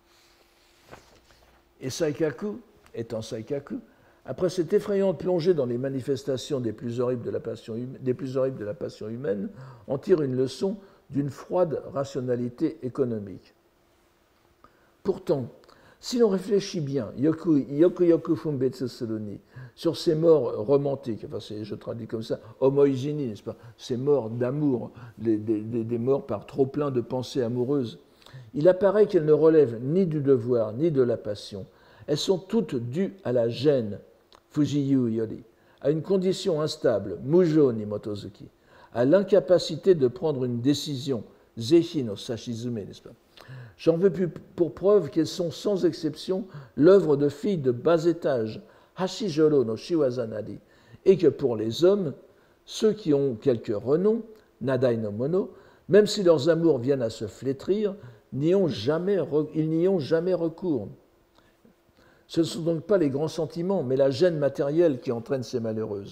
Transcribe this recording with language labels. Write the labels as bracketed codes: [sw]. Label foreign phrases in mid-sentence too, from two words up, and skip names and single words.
[fr] Et Saikaku, étant Saikaku, après cette effrayante plongée dans les manifestations des plus horribles de la passion humaine, en tire une leçon d'une froide rationalité économique. Pourtant, si l'on réfléchit bien, [ja] よく分別するに, [fr] sur ces morts romantiques, enfin je traduis comme ça, homoizini, n'est-ce pas, ces morts d'amour, des morts par trop plein de pensées amoureuses, il apparaît qu'elles ne relèvent ni du devoir ni de la passion. Elles sont toutes dues à la gêne, [ja] 不自由より, [fr] à une condition instable, [ja] 無常に基づき, [fr] à l'incapacité de prendre une décision, [ja] 是非の差し詰め, [fr] n'est-ce pas? J'en veux plus pour preuve qu'elles sont sans exception l'œuvre de filles de bas étage, [ja] 端女郎の仕業なり, [fr] et que pour les hommes, ceux qui ont quelque renom, [ja] 名代の者, [fr] même si leurs amours viennent à se flétrir, ils n'y ont jamais recours. Ce ne sont donc pas les grands sentiments, mais la gêne matérielle qui entraîne ces malheureuses.